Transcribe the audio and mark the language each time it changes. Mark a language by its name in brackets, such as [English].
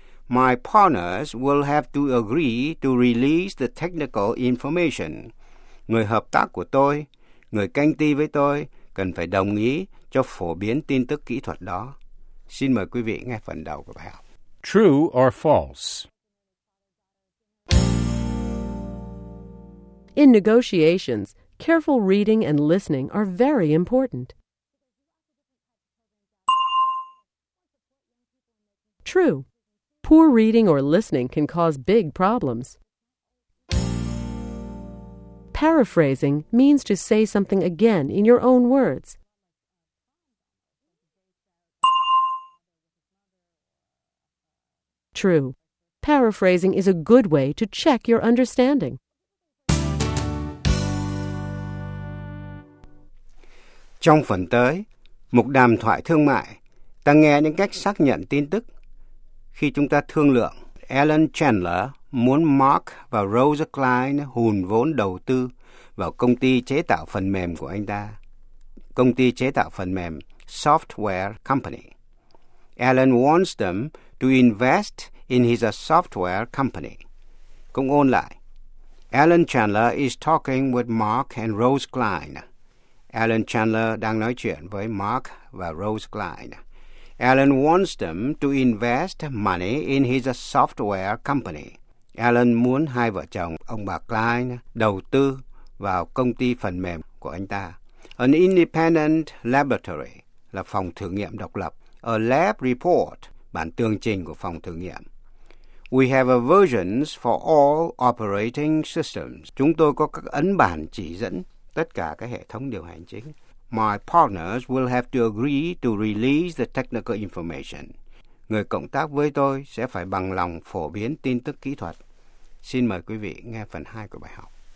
[English] My partners will have to agree to release the technical information. [Vietnamese] Người hợp tác của tôi, người canh ti với tôi, cần phải đồng ý cho phổ biến tin tức kỹ thuật đó. Xin mời quý vị nghe phần đầu của bài học. [English] True or false? In negotiations, careful reading and listening are very important. True. Poor reading or listening can cause big problems. Paraphrasing means to say something again in your own words. True. Paraphrasing is a good way to check your understanding. [Vietnamese] Trong phần tới, mục đàm thoại thương mại, ta nghe những cách xác nhận tin tức. Khi chúng ta thương lượng, Alan Chandler muốn Mark và Rose Klein hùn vốn đầu tư vào công ty chế tạo phần mềm của anh ta, công ty chế tạo phần mềm Software Company. [English] Alan wants them to invest in his software company. [Vietnamese] Cũng ôn lại, [English] Alan Chandler is talking with Mark and Rose Klein. [Vietnamese] Alan Chandler đang nói chuyện với Mark và Rose Klein. [English] Alan wants them to invest money in his software company. [Vietnamese] Alan muốn hai vợ chồng, ông bà Klein, đầu tư vào công ty phần mềm của anh ta. [English] An independent laboratory [Vietnamese] là phòng thử nghiệm độc lập. [English] A lab report, [Vietnamese] bản tường trình của phòng thử nghiệm. [English] We have a versions for all operating systems. [Vietnamese] Chúng tôi có các ấn bản chỉ dẫn tất cả các hệ thống điều hành chính. [English] My partners will have to agree to release the technical information. [Vietnamese] Người cộng tác với tôi sẽ phải bằng lòng phổ biến tin tức kỹ thuật. Xin mời quý vị nghe phần 2 của bài học.